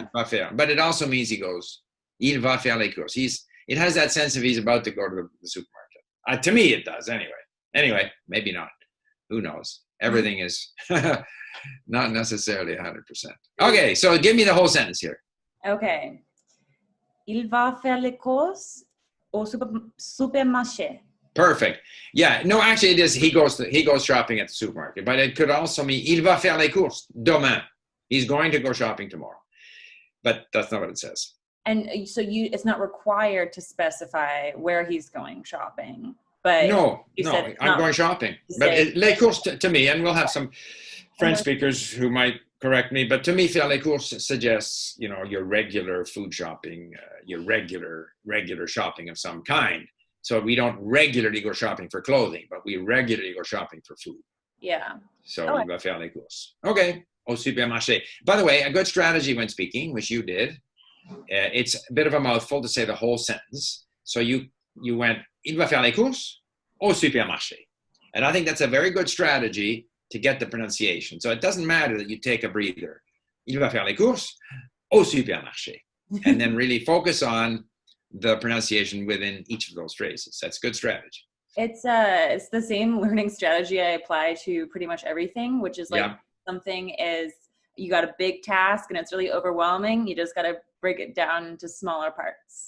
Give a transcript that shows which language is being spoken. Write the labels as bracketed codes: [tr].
[fr] Il va faire. [en] But it also means he goes, [fr] il va faire les courses. [en] It has that sense of he's about to go to the supermarket. To me, it does anyway. Anyway, maybe not. Who knows? Everything is not necessarily 100%. Okay, so give me the whole sentence here. Okay. [fr] Il va faire les courses au supermarché. [en] Perfect. Yeah. No, actually, it is. He goes shopping at the supermarket, but it could also mean [fr] il va faire les courses demain. [en] He's going to go shopping tomorrow, but that's not what it says. And so it's not required to specify where he's going shopping. But no, I'm going shopping. But les courses to me, and we'll have some French speakers who might correct me, but to me, [fr] faire les courses [en] suggests, your regular food shopping, your regular shopping of some kind. So we don't regularly go shopping for clothing, but we regularly go shopping for food. Yeah. So [fr] il va faire les courses. Okay. Au supermarché. [en] By the way, a good strategy when speaking, which you did, it's a bit of a mouthful to say the whole sentence. So you went, [fr] il va faire les courses au supermarché. [en] And I think that's a very good strategy to get the pronunciation. So it doesn't matter that you take a breather. [fr] Il va faire les courses au supermarché. [en] And then really focus on the pronunciation within each of those phrases. That's good strategy. It's the same learning strategy I apply to pretty much everything, which is like something is you got a big task and it's really overwhelming. You just got to break it down into smaller parts.